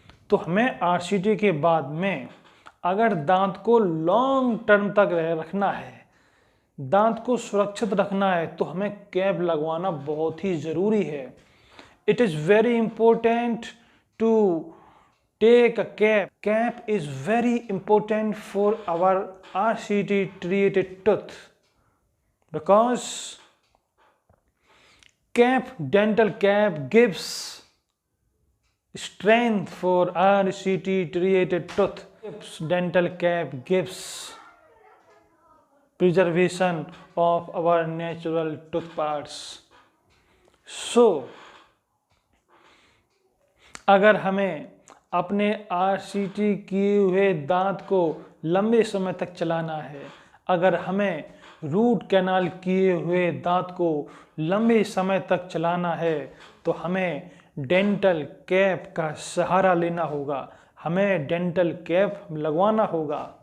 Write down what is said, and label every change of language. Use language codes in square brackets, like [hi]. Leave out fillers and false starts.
[hi] तो हमें आरसीटी के बाद में अगर दांत को लॉन्ग टर्म तक रखना है, दांत को सुरक्षित रखना है, तो हमें कैप लगवाना बहुत ही ज़रूरी है। [en] It is very important to take a cap. Cap is very important for our RCT treated tooth because dental cap gives strength for RCT treated tooth. Dental cap gives preservation of our natural tooth parts. [hi] So अगर हमें अपने RCT किए हुए दांत को लंबे समय तक चलाना है, अगर हमें रूट कैनाल किए हुए दांत को लंबे समय तक चलाना है, तो हमें डेंटल कैप का सहारा लेना होगा, हमें डेंटल कैप लगवाना होगा।